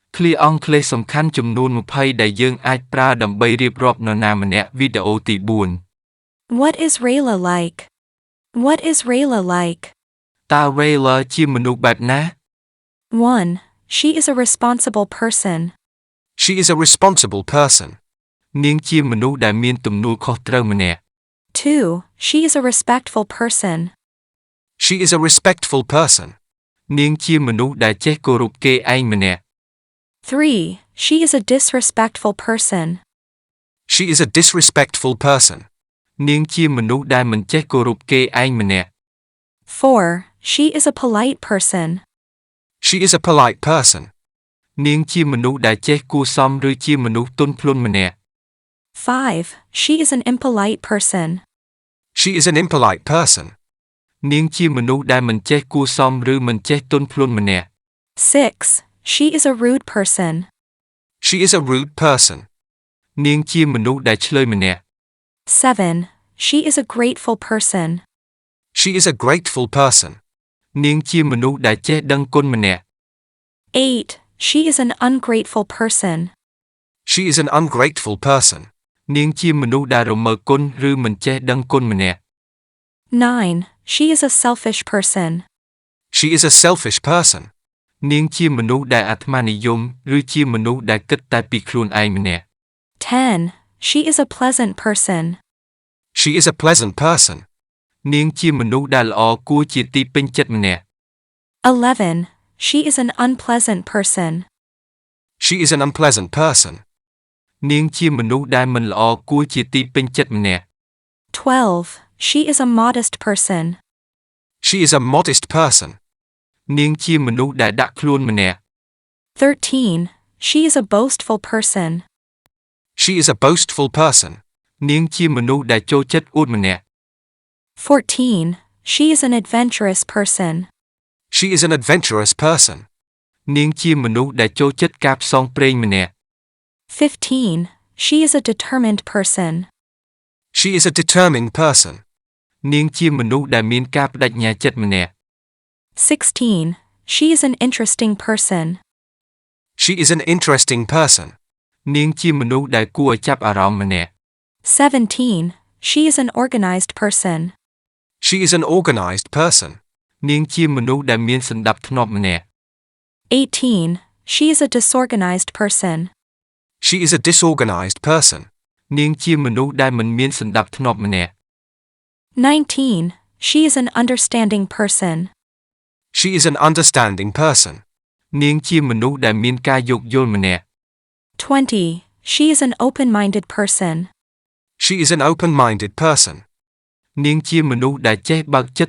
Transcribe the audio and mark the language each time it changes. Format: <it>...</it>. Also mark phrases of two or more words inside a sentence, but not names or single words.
<th>ลีอองเคลสำคัญจำนวน20</th> <km>ដែលយើងអាចប្រើដើម្បីរៀបរាប់នរណាម្នាក់វីដេអូទី4</km> <en>What is Rayla like? What is Rayla like?</en> <km>តើ Rayla ជាមនុស្សបែបណា</km> <en>1. She is a responsible person. She is a responsible person.</en> <km>នាងជាមនុស្សដែលមានទំនួលខុសត្រូវម្នាក់</km> <en>2. She is a respectful person. She is a respectful person.</en> <km>នាងជាមនុស្សដែលចេះគោរពគេឯងម្នាក់</km> <en>3. She is a disrespectful person. She is a disrespectful person.</en> <km>នាងជាមនុស្សដែលមិនចេះគោរពគេឯងម្នាក់</km> <en>4. She is a polite person. She is a polite person.</en> <km>នាងជាមនុស្សដែលចេះគួរសមឬជាមនុស្សទន់ភ្លន់ម្នាក់</km> <en>5. She is an impolite person. She is an impolite person.</en> <km>នាងជាមនុស្សដែលមិនចេះគួរសមឬមិនចេះទន់ភ្លន់ម្នាក់</km> <en>6. She is a rude person. She is a rude person.</en> <km>នាងជាមនុស្សដែលឆ្លើយម្នាក់</km> <en>7. She is a grateful person. She is a grateful person.</en> <km>នាងជាមនុស្សដែលចេះដឹងគុណម្នាក់</km> <en>8. She is an ungrateful person. She is an ungrateful person.</en> <km>នាងជាមនុស្សដែលរមើលគុណឬមិនចេះដឹងគុណម្នាក់</km> <en>9. She is a selfish person. She is a selfish person.</en> <km>នាងជាមនុស្សដែលអាត្មានិយមឬជាមនុស្សដែលគិតតែពីខ្លួនឯងម្នាក់</km> <en>10. She is a pleasant person. She is a pleasant person.</en> <km>នាងជាមនុស្សដែលល្អគួរជាទីពេញចិត្តម្នាក់</km> <en>11. She is an unpleasant person. She is an unpleasant person.</en> <km>នាងជាមនុស្សដែលមិនល្អគួរជាទីពេញចិត្តម្នាក់</km> <en>12. She is a modest person. She is a modest person.</en> <km>នាងជាមនុស្សដែលដាក់ខ្លួនម្នាក់</km> <en>13. She is a boastful person. She is a boastful person.</en> <km>នាងជាមនុស្សដែលចូលចិត្តអួតម្នាក់</km> <en>14. She is an adventurous person. She is an adventurous person.</en> <km>នាងជាមនុស្សដែលចូលចិត្តការផ្សងព្រេងម្នាក់</km> <en>15. She is a determined person. She is a determined person.</en> <km>នាងជាមនុស្សដែលមានការបដិញ្ញាចិត្តម្នាក់</km> <en>16. She is an interesting person. She is an interesting person.</en> <km>នាងជាមនុស្សដែលគួរឲ្យចាប់អារម្មណ៍ម្នាក់</km> <en>17. She is an organized person. She is an organized person.</en> <km>នាងជាមនុស្សដែលមានសណ្ដាប់ធ្នាប់ម្នាក់</km> <en>18. She is a disorganized person. She is a disorganized person.</en> <km>នាងជាមនុស្សដែលមិនមានសណ្ដាប់ធ្នាប់ម្នាក់</km> <en>19. She is an understanding person. She is an understanding person.</en> <km>នាងជាមនុស្សដែលមានការយោគយល់ម្នាក់</km> <en>20. She is an open-minded person. She is an open-minded person.</en>